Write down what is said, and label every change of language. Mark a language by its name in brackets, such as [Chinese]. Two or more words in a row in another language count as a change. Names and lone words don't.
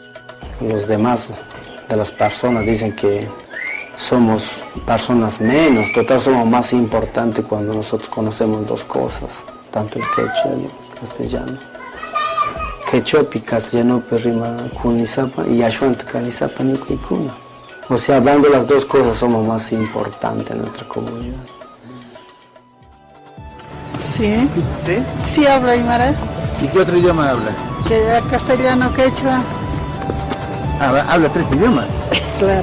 [Spanish] Los demás de las personas dicen que somos personas menos, total somos más importantes cuando nosotros conocemos dos cosas, tanto el quechua y el castellano. Quechua y castellano [Quechua] rima kunisapa y ayuante canisapa ni kuikuna. [Spanish] O sea, hablando las dos cosas somos más importantes en nuestra comunidad. Sí. ¿Sí? Sí habla aymara. ¿Y qué otro idioma habla? Castellano, quechua. Habla 3 idiomas. Claro.